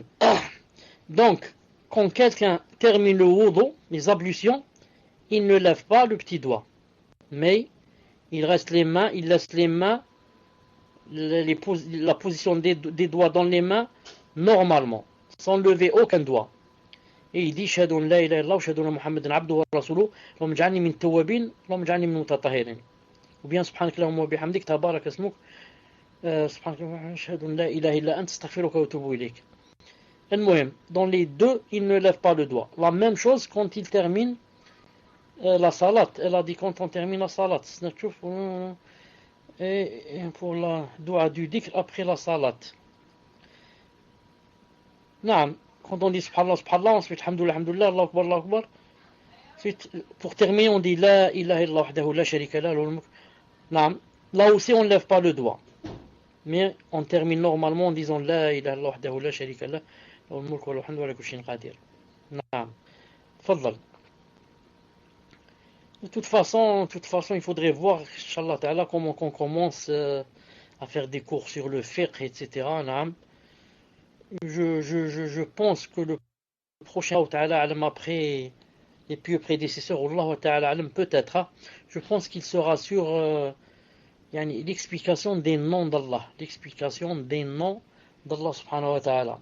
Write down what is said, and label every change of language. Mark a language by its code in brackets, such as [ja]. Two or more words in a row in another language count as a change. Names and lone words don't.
[fr] Donc, quand quelqu'un termine le wudu, les ablutions, il ne lève pas le petit doigt. Mais il laisse les mains, la position des doigts dans les mains normalement, sans lever aucun doigt. Et il dit [ar] أشهد أن لا إله إلا الله وأشهد أن محمدا عبده ورسوله اللهم اجعلني من التوابين اللهم اجعلني من المتطهرين. [fr] Ou bien [ar] سبحانك اللهم وبحمدك تبارك اسمك سبحانك اللهم أشهد أن لا إله إلا أنت أستغفرك وأتوب إليك. [fr] المهم, dans les deux, il ne lève pas le doigt. La même chose quand il termine la salat. Elle a dit quand on termine la salat. Et pour la dua du dhikr après la salat. Non, quand on dit [ar] سبحان الله، سبحان الله, ensuite الحمد لله، الحمد لله, الله أكبر، الله أكبر. [fr] Ensuite, pour terminer, on dit [ar] لا إله إلا الله وحده لا شريك له له الملك. [fr] Non, là aussi on ne lève pas le doigt. Mais on termine normalement en disant [ar] لا إله إلا الله وحده لا شريك له له الملك وله الحمد وعلى كل شيء قدير. [fr] Non. Tfaddal. De toute façon, il faudrait voir, [ar] إن شاء الله تعالى, [fr] comment on commence à faire des cours sur le fiqh, etc. Je pense que le prochain [ar] تعالى أعلم [fr] après les pieux prédécesseurs, [ar] الله تعالى أعلم [fr] peut-être, je pense qu'il sera sur l'explication des noms d'Allah, l'explication des noms d'Allah [ar] سبحانه وتعالى.